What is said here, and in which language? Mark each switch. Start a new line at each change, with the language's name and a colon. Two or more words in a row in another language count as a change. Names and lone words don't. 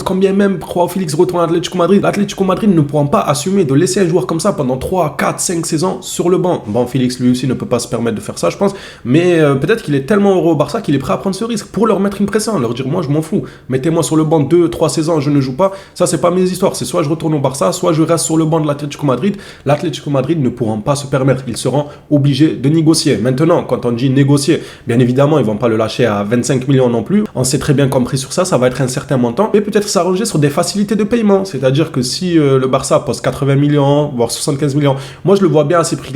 French: Quand bien même Joao Félix retourne à l'Atlético Madrid, l'Atlético Madrid ne pourra pas assumer de laisser un joueur comme ça pendant 3, 4, 5 saisons sur le banc. Bon, Félix lui aussi ne peut pas se permettre de faire ça, je pense. Mais peut-être qu'il est tellement heureux au Barça qu'il est prêt à prendre ce risque pour leur mettre une pression. Leur dire, moi, je m'en fous. Mettez-moi sur le banc 2, 3 saisons, je ne joue pas. Ça, c'est pas mes histoires. C'est soit je retourne au Barça, soit je reste sur le banc de l'Atlético Madrid. L'Atlético Madrid ne pourront pas se permettre. Ils seront obligés de négocier. Maintenant, quand on dit négocier, bien évidemment, ils vont pas le lâcher à 25 millions non plus. On s'est très bien compris sur ça. Ça va être un certain montant. Mais peut-être s'arranger sur des facilités de paiement. C'est-à-dire que si le Barça pose 80 millions, voire 75 millions, moi, je le vois bien à ces prix-là.